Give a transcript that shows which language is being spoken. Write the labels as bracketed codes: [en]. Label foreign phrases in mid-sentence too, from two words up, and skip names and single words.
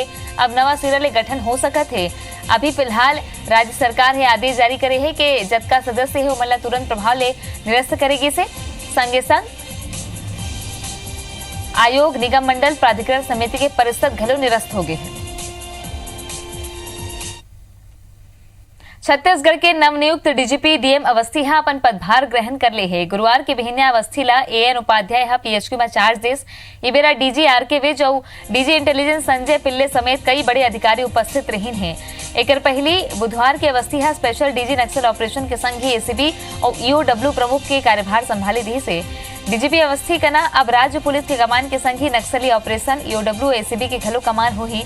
[hne] अब नवा सिरा ले गठन हो सकत है। अभी फिलहाल राज्य सरकार है आदेश जारी करे है कि जतका सदस्य है उमन ला तुरंत प्रभाव ले निरस्त करेगी से संगे संग आयोग निगम मंडल प्राधिकरण समिति के परिषद घलो निरस्त हो गए हैं। छत्तीसगढ़ के नवनियुक्त डीजीपी डीएम अवस्थी अपन पदभार ग्रहण कर ले है। गुरुवार के बिहिन्या अवस्थी ला एएन उपाध्याय पीएचक्यू में चार्ज देस। ये बेरा डीजी आरके विज और डीजी इंटेलिजेंस संजय पिल्ले समेत कई बड़े अधिकारी उपस्थित रही हैं। एक पहली बुधवार के अवस्थी [en] Special DG [hne] नक्सल ऑपरेशन के संग ही एसीबी और ईओडब्ल्यू प्रमुख के कार्यभार संभाली दी से डीजीपी अवस्थी कना अब राज्य पुलिस के कमान के संग ही नक्सली ऑपरेशन ईओडब्ल्यू एसीबी के घलो कमान हो ही।